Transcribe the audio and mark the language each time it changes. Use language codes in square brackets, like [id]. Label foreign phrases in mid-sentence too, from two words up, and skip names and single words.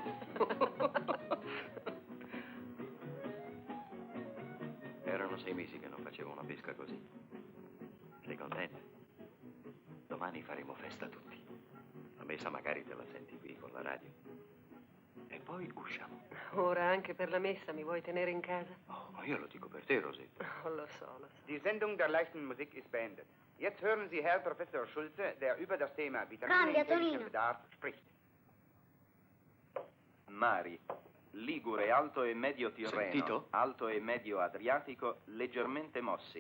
[it] Erano 6 mesi che non facevo una pesca così. Sei contenta? Domani faremo festa tutti. La messa magari te la senti qui con la radio. E poi usciamo. Ora anche per la messa mi vuoi tenere in casa? Oh, ma io lo dico per te, Rosetta. Oh, lo so, lo so. [de] Die Sendung der leichten Musik ist beendet. Jetzt hören Sie Herr Professor Schulze, der über das Thema Vitamine [it] Cambia, [de] im täglichen [it] Tonino. [de] Bedarf spricht. [it] Mari, Ligure, Alto e Medio Tirreno, Sentito? Alto e Medio Adriatico, leggermente mossi.